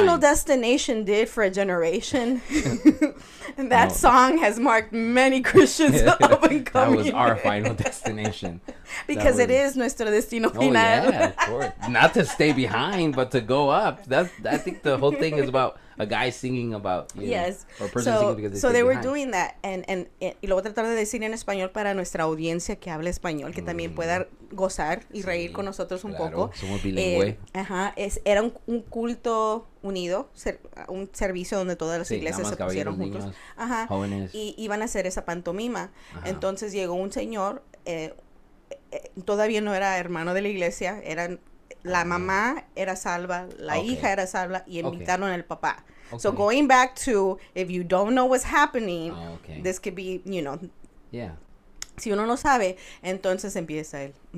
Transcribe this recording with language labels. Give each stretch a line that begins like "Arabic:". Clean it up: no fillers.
English: Final Destination did for a generation, and that song has marked many Christians up and coming. That was our Final Destination. Because it is
Spanish: nuestro destino final.
English: Yeah, of course. Not to stay behind, but to go up. I think the whole thing is about a guy singing about, yes. Or a person singing because they were doing that, and
Spanish: y lo voy a tratar de decir en español para nuestra audiencia que habla español, que también pueda gozar y reír con nosotros un poco. Somos bilingües. Era un culto unido, un servicio donde todas las iglesias se pusieron juntos. Niños, jóvenes. Y iban a hacer esa pantomima. Entonces llegó un señor, todavía no era hermano de la iglesia, la mamá era salva, la hija era salva, y invitaron al papá.
English: So going back to, if you don't know what's happening, this could be, yeah.
Spanish: Si uno no sabe, entonces empieza él.